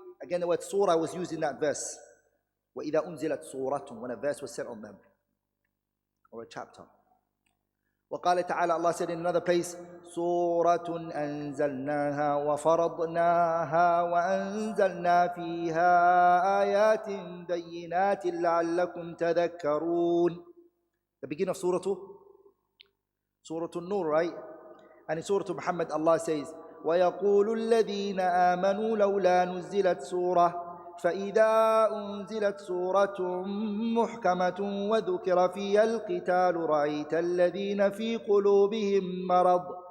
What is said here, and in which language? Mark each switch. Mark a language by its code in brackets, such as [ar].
[en] Again, the word surah was used in that verse. [ar] وَإِذَا أُنزِلَتْ سُورَةٌ, [en] when a verse was sent on them, or a chapter. [ar] وقال تعالى, [en] Allah said in another place, [ar] سورة أنزلناها وفرضناها وأنزلنا فيها آيات بينات لعلكم تذكرون. [en] The beginning of Surah An-Nur, right? And in Surah Muhammad, Allah says, [ar] ويقول الذين آمنوا لولا نزلت سورة فإذا أنزلت سورة محكمة وذكر فيها القتال رأيت الذين في قلوبهم مرض